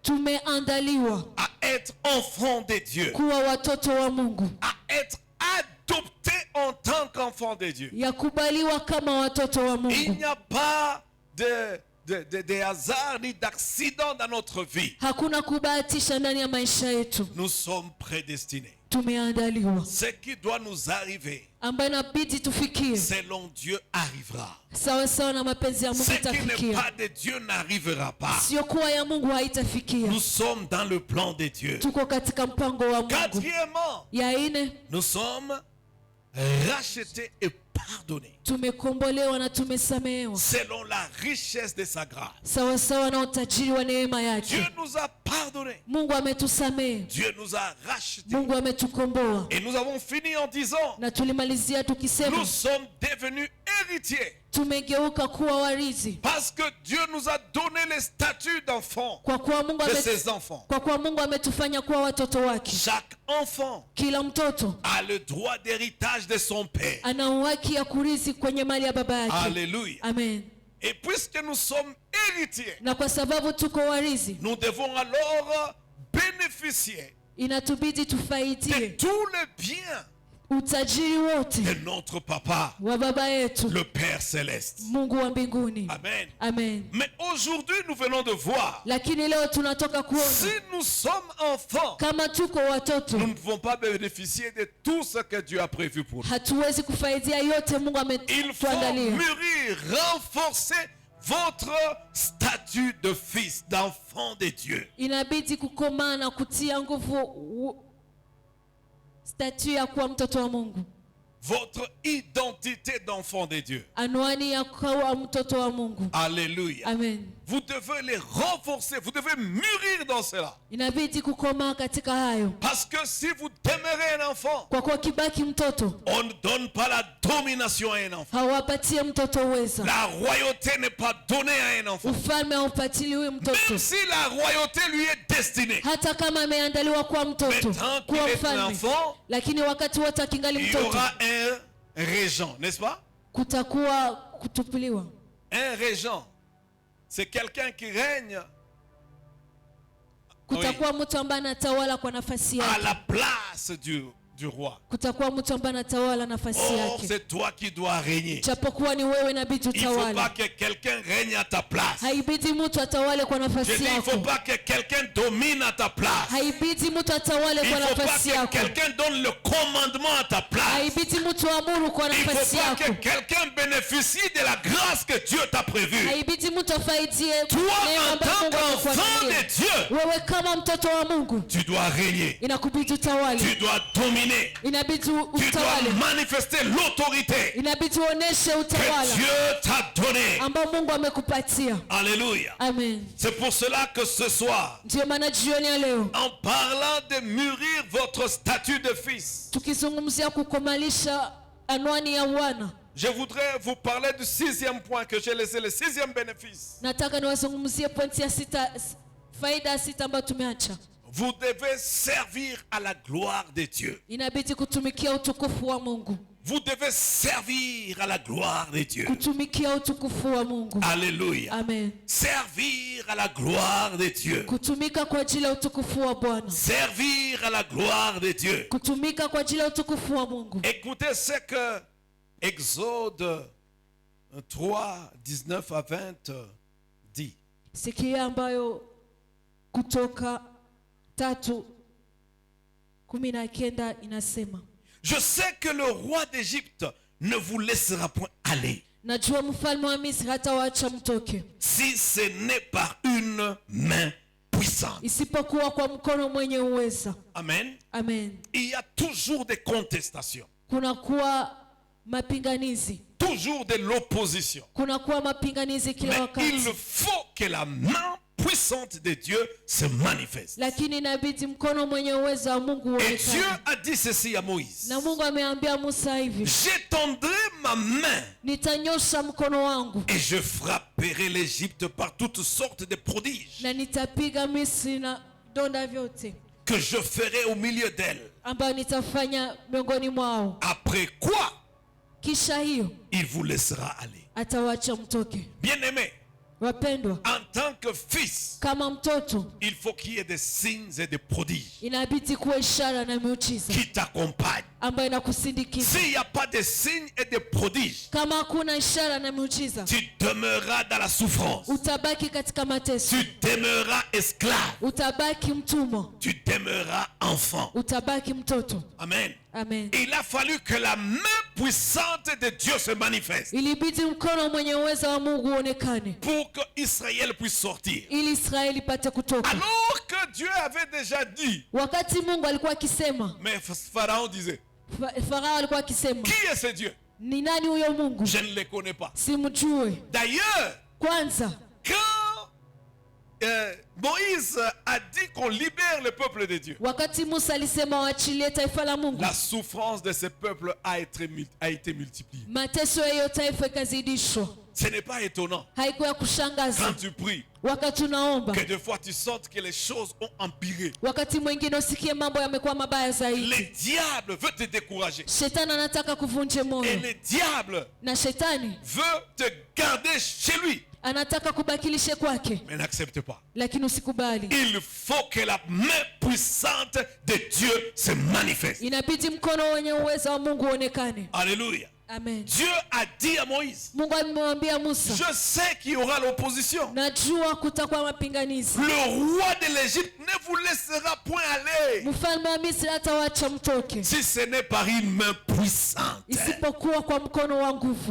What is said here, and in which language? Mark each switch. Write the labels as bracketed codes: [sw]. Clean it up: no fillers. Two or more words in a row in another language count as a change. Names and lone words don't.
[sw] tumeandaliwa [fr] à être enfants de Dieu, [sw] kuwa watoto wa Mungu, [fr] à être adoptés en tant qu'enfants de Dieu. [sw] ya kubaliwa kama watoto wa [fr] Il [sw] Mungu. [fr] n'y a pas de hasard ni d'accident dans notre vie. [sw] Hakuna kubahatisha ndani ya maisha yetu. [fr] Nous sommes prédestinés. [sw] Tumeandaliwa. [fr] Ce qui doit nous arriver, [sw] Ambayo inabidi tufikie [fr] selon Dieu, arrivera. [sw] sawa sawa na mapenzi ya Mungu [fr] Ce qui n'est [sw] itafikia. [fr] pas de Dieu n'arrivera pas. [sw] Sio kuwa ya Mungu haitafikia. [fr] Nous sommes dans le plan de Dieu. [sw] Tuko katika mpango wa Mungu. [fr] Quatrièmement, [sw] Ya ine, [fr] nous sommes rachetés et pardonnés [sw] tumekombolewa na tumesamehewa [fr] selon la richesse de sa grâce. [sw] sawa sawa na utajiri wa neema [fr] Dieu [sw] yake. [fr] nous a pardonnés. [sw] Mungu ametusamehe, [fr] Dieu nous a rachetés. [sw] Mungu ametukomboa. [fr] Et nous avons fini en disant, [sw] Na tulimalizia tukisema [fr] nous sommes devenus héritiers [sw] tumegeuka kuwa warithi, [fr] parce que Dieu nous a donné le statut d'enfant [sw] kwa kuwa Mungu [fr] de ses enfants. [sw] kwa kuwa Mungu ametufanya kuwa watoto wake. [fr] Chaque enfant [sw] Kila mtoto [fr] a le droit d'héritage de son père. [sw] ana haki ya kurithi kwenye mali ya baba yake. [fr] Alléluia. [sw] Amen. [fr] Et puisque nous sommes héritiers, [sw] Na kwa sababu tuko warithi, [fr] nous devons alors bénéficier [sw] inatubidi [fr] de [sw] tufaidie [fr] tous les biens [sw] utajiri wote [fr] de notre papa, [sw] wa baba yetu [fr] le Père céleste. [sw] Mungu wa mbinguni. [fr] Amen. [sw] Amen. [fr] Mais aujourd'hui, nous venons de voir, [sw] Lakini leo tunatoka [fr] si [sw] kuona [fr] nous sommes enfants, [sw] kama tuko watoto [fr] nous ne pouvons pas bénéficier de tout ce que Dieu a prévu pour nous. [sw] hatuwezi kufaidia yote Mungu [fr] Il faut [sw] ametuandalia. [fr] mûrir, renforcer votre statut de fils, d'enfant de Dieu. [sw] Inabidi kukomaa na kutia nguvu statue ya kuwa mtoto wa Mungu, [fr] Votre identité d'enfant de Dieu. [sw] anwani ya kuwa mtoto wa Mungu. [fr] Alléluia. [sw] Amen. [fr] Vous devez les renforcer, vous devez mûrir dans cela. [sw] Inabidi kukomaa katika hayo, [fr] Parce que si vous demeurez un enfant, [sw] kwa kuwa kibaki mtoto [fr] on ne donne pas la domination à un enfant. [sw] hawapatie mtoto uweza, [fr] La royauté n'est pas donnée à un enfant. [sw] ufalme haupatiliwi mtoto, [fr] Même si la royauté lui est destinée. [sw] hata kama ameandaliwa kuwa mtoto, [fr] Maintenant qu'il [sw] kuwa [fr] est un [sw] mfalme. [fr] enfant, [sw] Lakini wakati wote akingali [fr] il y [sw] mtoto [fr] aura un régent, n'est-ce pas? [sw] kutakuwa kutupiliwa. [fr] Un régent, c'est quelqu'un qui règne [sw] Kutakuwa mtu ambaye anatawala kwa nafasi [fr] à [sw] yake, [fr] la place du roi. [sw] kutakuwa mtu ambaye anatawala nafasi [fr] Or, [sw] yake. [fr] c'est toi qui dois régner. [sw] Japokuwa ni wewe inabidi [fr] Il ne faut pas [sw] utawale. [fr] que quelqu'un règne à ta place. [sw] Haibidi mtu atawale kwa [fr] Je [sw] nafasi [fr] dis, il ne faut [sw] yako. [fr] pas que quelqu'un domine à ta place. [sw] Haibidi mtu atawale [fr] Il [sw] kwa [fr] ne faut pas [sw] nafasi [fr] que [sw] yako. [fr] quelqu'un donne le commandement à ta place. [sw] Haibidi mtu amuru kwa [fr] Il ne [sw] nafasi [fr] faut pas que [sw] yako. [fr] quelqu'un bénéficie de la grâce que Dieu t'a prévue. [sw] Haibidi mtu afaidie [fr] Toi, [sw] neema [fr] en [sw] ambayo [fr] tant [sw] Mungu [fr] qu'enfant [sw] amekuandalia. [fr] de Dieu, [sw] Wewe kama mtoto wa Mungu [fr] tu dois régner. [sw] inakubidi utawale. [fr] Tu dois dominer. [sw] Inabidi [fr] Tu dois [sw] utawale. [fr] manifester l'autorité [sw] Inabidi uoneshe [fr] que [sw] utawala [fr] Dieu t'a donnée. [sw] ambao Mungu amekupatia. [fr] Alléluia. [sw] Amen. [fr] C'est pour cela que ce soir, [sw] Ndio maana jioni ya leo [fr] en parlant de mûrir votre statut de fils, [sw] tukizungumzia kukomalisha anwani ya wana, [fr] je voudrais vous parler du 6e point que j'ai laissé, le 6e bénéfice. [sw] nataka niwazungumzie pointi ya sita, faida ya sita ambayo tumeacha. [fr] Vous devez servir à la gloire de Dieu. [sw] Inabidi kutumikia utukufu wa Mungu. [fr] Vous devez servir à la gloire de Dieu. [sw] Kutumikia utukufu wa Mungu. [fr] Alléluia. [sw] Amen. [fr] Servir à la gloire de Dieu. [sw] Kutumika kwa ajili ya utukufu wa Bwana. [fr] Servir à la gloire de Dieu. [sw] Kutumika kwa ajili ya utukufu wa Mungu. [fr] Écoutez ce que Exode 3, 19 à 20 dit. [sw] Sikia ambayo Kutoka 3:19 inasema. [fr] Je sais que le roi d'Égypte ne vous laissera point aller [sw] Najua mfalme wa Misri hatawaacha mtoke, [fr] si ce n'est par une main puissante. [sw] isipokuwa kwa mkono mwenye uweza. [fr] Amen. [sw] Amen. [fr] Il y a toujours des contestations, [sw] Kunakuwa mapinganizi, [fr] toujours de l'opposition. [sw] kunakuwa mapinganizi kila [fr] Mais [sw] wakati, [fr] il faut que la main puissante de Dieu se manifeste. [sw] lakini inabidi mkono mwenye uweza wa Mungu [fr] Et Dieu [sw] uonekane. [fr] a dit ceci à Moïse. [sw] Na Mungu ameambia Musa hivi, [fr] J'étendrai ma main [sw] nitanyosha mkono wangu [fr] et je frapperai l'Égypte par toutes sortes de prodiges [sw] na nitapiga Misri na donda vyote [fr] que je ferai au milieu d'elle. [sw] ambayo nitafanya miongoni mwao. [fr] Après quoi, [sw] Kisha hiyo [fr] il vous laissera aller. [sw] atawacha mtoke. [fr] Bien-aimés, [sw] Wapendwa, [fr] en tant que fils, [sw] kama mtoto [fr] il faut qu'il y ait des signes et des prodiges [sw] inabidi kuwa ishara na miujiza [fr] qui t'accompagnent. [sw] ambayo inakusindikiza. [fr] S'il n'y a pas de signes et de prodiges, [sw] Kama hakuna ishara na miujiza, [fr] tu demeureras dans la souffrance. [sw] utabaki katika mateso, [fr] Tu demeureras esclave. [sw] utabaki mtumwa, [fr] Tu demeureras enfant. [sw] utabaki mtoto. [fr] Amen. [sw] Amen. [fr] Il a fallu que la main puissante de Dieu se manifeste [sw] Ilibidi mkono mwenye uweza wa Mungu uonekane [fr] pour que Israël puisse sortir. [sw] ili Israeli ipate kutoka. [fr] Alors que Dieu avait déjà dit, [sw] Wakati Mungu alikuwa akisema, [fr] mais Pharaon disait, [sw] Farao alikuwa akisema, [fr] qui est ce Dieu? [sw] ni nani huyo Mungu? [fr] Je ne le connais pas. [sw] Simjue. [fr] D'ailleurs, [sw] Kwanza [fr] quand Moïse a dit qu'on libère le peuple de Dieu, [sw] wakati Musa alisema waachilie taifa la Mungu, [fr] la souffrance de ce peuple a été multipliée. [sw] mateso ya hiyo taifa ikazidishwa. [fr] Ce n'est pas étonnant [sw] Haikuwa ya kushangaza [fr] quand tu pries [sw] wakati unaomba, [fr] que des fois tu sens que les choses ont empiré. [sw] wakati mwingine usikie mambo yamekuwa mabaya [fr] Le [sw] zaidi. [fr] diable veut te décourager. [sw] Shetani anataka kuvunja [fr] Et [sw] moyo, [fr] le diable [sw] na shetani [fr] veut te garder chez lui. [sw] anataka kubakilishe kwake, [fr] Mais n'accepte pas. [sw] lakini usikubali. [fr] Il faut que la main puissante de Dieu se manifeste. [sw] Inabidi mkono wenye uwezo wa Mungu uonekane. [fr] Alléluia. [sw] Amen. [fr] Dieu a dit à Moïse, [sw] Mungu amemwambia Musa, [fr] je sais qu'il y aura l'opposition. [sw] najua kutakuwa mapinganizi. [fr] Le roi de l'Égypte ne vous laissera point aller [sw] Mfalme wa Misri hatawacha mtoke, [fr] si ce n'est par une main puissante. [sw] isipokuwa kwa mkono wa nguvu.